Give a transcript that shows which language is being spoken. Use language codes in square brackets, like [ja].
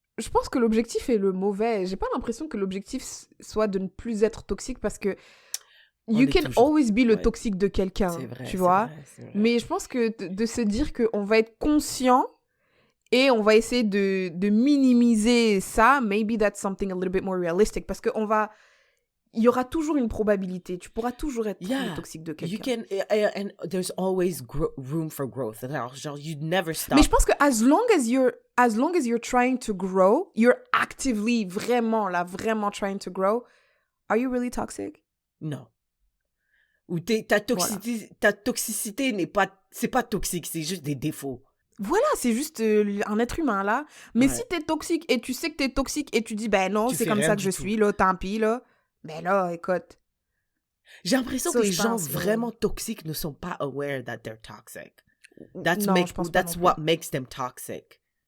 [fr] Je pense que l'objectif est le mauvais. J'ai pas l'impression que l'objectif soit de ne plus être toxique parce que [en] you can always be [fr] le toxique de quelqu'un, tu vois. C'est vrai. Mais je pense que de se dire qu'on va être conscient et on va essayer de minimiser ça, [en] maybe that's something a little bit more realistic. [fr] Parce il y aura toujours une probabilité. Tu pourras toujours être le toxique de quelqu'un. [en] And there's always room for growth. [fr] Alors, genre, [en] you never stop. [fr] Mais je pense que [en] as long as you're trying to grow, you're actively, vraiment trying to grow, are you really toxic? [fr] Non. Ou ta toxicité c'est pas toxique, c'est juste des défauts. Voilà, c'est juste un être humain, là. Mais si t'es toxique et tu sais que t'es toxique et tu dis, ben non, c'est comme ça que je suis, là, tant pis, là. Ben là, écoute. J'ai l'impression que les gens vraiment toxiques ne sont pas [en] aware that they're toxic. That's what makes them toxic.